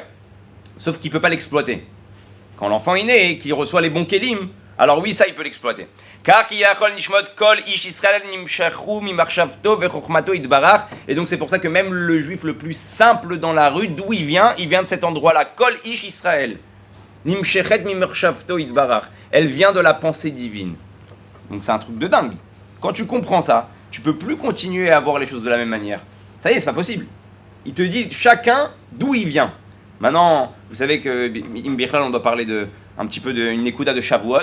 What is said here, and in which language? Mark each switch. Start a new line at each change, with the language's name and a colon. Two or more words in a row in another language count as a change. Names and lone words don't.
French: Sauf qu'il ne peut pas l'exploiter. Quand l'enfant est né et qu'il reçoit les bons kelim, alors oui, ça il peut l'exploiter. Car et donc c'est pour ça que même le juif le plus simple dans la rue, d'où il vient de cet endroit-là.
Hebrew: כל איש ישראל.
French: Elle vient de la pensée divine. Donc c'est un truc de dingue. Quand tu comprends ça, tu peux plus continuer à voir les choses de la même manière. Ça y est, c'est pas possible. Il te dit chacun d'où il vient. Maintenant, vous savez que on doit parler un petit peu d'une écouta de Shavuot.